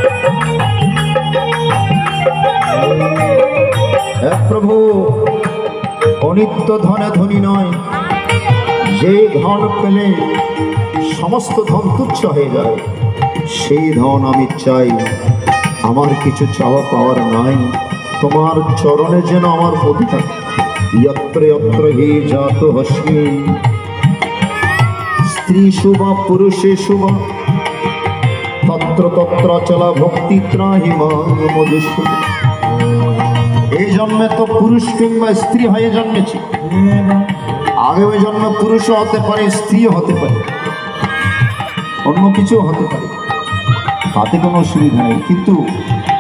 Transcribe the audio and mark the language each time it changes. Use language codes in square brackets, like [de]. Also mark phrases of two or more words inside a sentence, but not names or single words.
[bn] হে প্রভু, অনিত্য ধনে ধনী নয়, যে ধন পেলে সমস্ত ধন তুচ্ছ হয়ে যায় সেই ধন আমি চাই। আমার কিছু চাওয়া পাওয়ার নাই, তোমার চরণে যেন আমার প্রতি থাকে। [sa] यत्र यत्र हि जातो हस्मि स्त्रीषु वा पुरुषेषु वा तत्र तत्र चला भक्ति त्राहि मां मधुषु। [bn] এই জন্মে তো পুরুষ কিংবা স্ত্রী হয়ে জন্মেছি, আগামী জন্মে পুরুষও হতে পারে, স্ত্রীও হতে পারে, অন্য কিছু হতে পারে, তাতে কোনো অসুবিধা নেই। কিন্তু